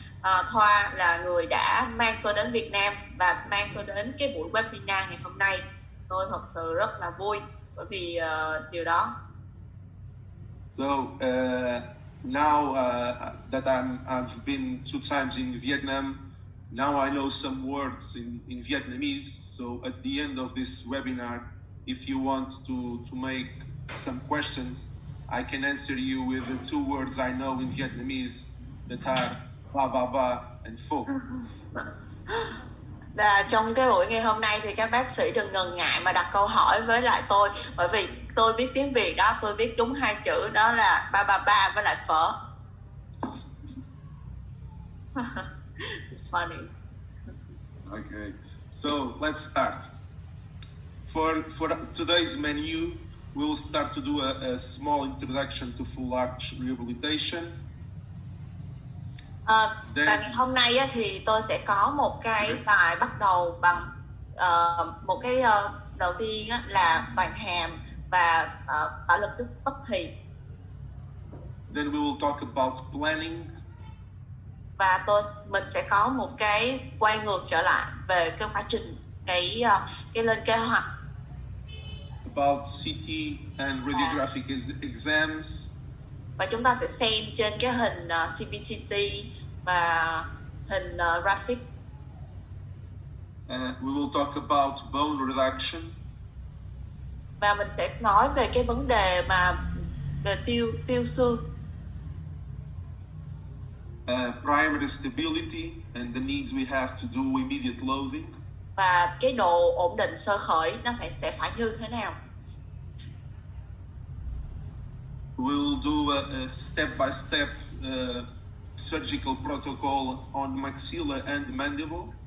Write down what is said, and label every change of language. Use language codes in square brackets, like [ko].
[vi] Thoa là người đã mang tôi đến Việt Nam và mang tôi đến cái buổi webinar ngày hôm nay. Tôi thật sự rất là vui bởi vì điều đó. [en] So now that I've been 2 times in Vietnam, now I know some words in Vietnamese. So at the end of this webinar, if you want to make some questions, I can answer you with the 2 words I know in Vietnamese that are ba ba ba and pho. [vi] Và trong cái buổi ngày hôm nay thì các bác sĩ đừng ngần ngại mà đặt câu hỏi với lại tôi, bởi vì tôi biết tiếng Việt đó, tôi biết đúng 2 chữ đó là ba ba ba với lại phở. [en] It's funny. Okay, so let's start. For today's menu, we'll start to do a small introduction to full arch rehabilitation. [vi] Và ngày hôm nay á, thì tôi sẽ có một cái bài bắt đầu bằng một cái đầu tiên á, là toàn hàm và tạo lực tức thì. [en] Then we will talk about planning. [vi] Và mình sẽ có một cái quay ngược trở lại về cái quá trình cái lên kế hoạch. [en] About CT and radiographic exams. [vi] Và chúng ta sẽ xem trên cái hình CBCT và hình graphic. [en] We will talk about bone reduction. [vi] Và mình sẽ nói về cái vấn đề mà về tiêu xương. [en] Primary stability and the needs we have to do immediate loading. [vi] Và cái độ ổn định sơ khởi nó sẽ phải như thế nào? [en] We'll do a step-by-step surgical protocol on maxilla and mandible.